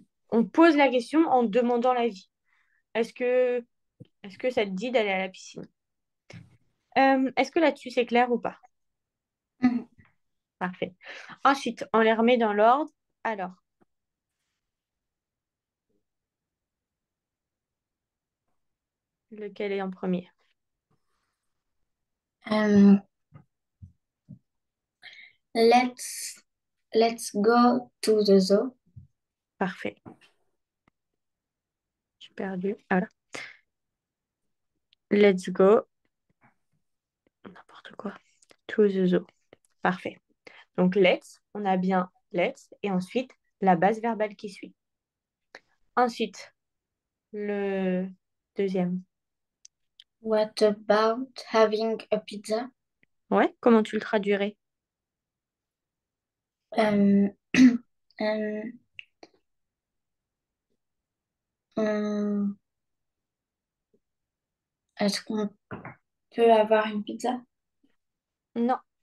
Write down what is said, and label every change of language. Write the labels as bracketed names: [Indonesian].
[French] On pose la question en demandant l'avis. Est-ce que, est-ce que ça te dit d'aller à la piscine? Est-ce que là-dessus c'est clair ou pas? Parfait. Ensuite, on les remet dans l'ordre. Alors, lequel est en premier? [English] Euh, let's let's go to the zoo. [French] Parfait. J'ai perdu. Ah, voilà. [English] Let's go. [French] N'importe quoi. [English] To the zoo. Parfait. [French] Donc, let's, on a bien let's et ensuite la base verbale qui suit. Ensuite, le deuxième. [English] What about having a pizza? [French] Ouais, comment tu le traduirais? Euh, euh, on- Est-ce qu'on peut avoir une pizza? Non.